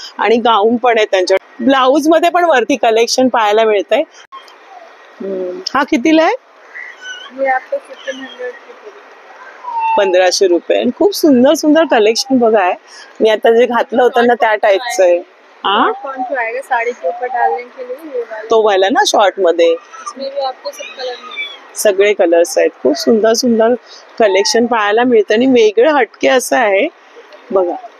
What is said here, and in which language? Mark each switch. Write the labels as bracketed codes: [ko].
[mr] आणि गाऊन पण आहे त्यांच्या. ब्लाऊज मध्ये पण वरती कलेक्शन पाहायला मिळतंय. हा कितीला आहे? [hi] ये आपको 1500 [mr] 1500 रुपये. आणि खूप सुंदर सुंदर कलेक्शन बघा आहे. मी आता जे घातलं होतं ना त्या टाईपचं आहे. [hi] पोंचो आएगा साड़ी के ऊपर डालने के लिए. ये वाला [mr] तो वाला ना शॉर्ट मध्ये. [hi] इसमें भी आपको सब कलर मिलेंगे. [mr] सगळे कलर्स आहेत. खूप सुंदर सुंदर कलेक्शन पाहायला मिळतं. आणि वेगळं हटके असं आहे बघा.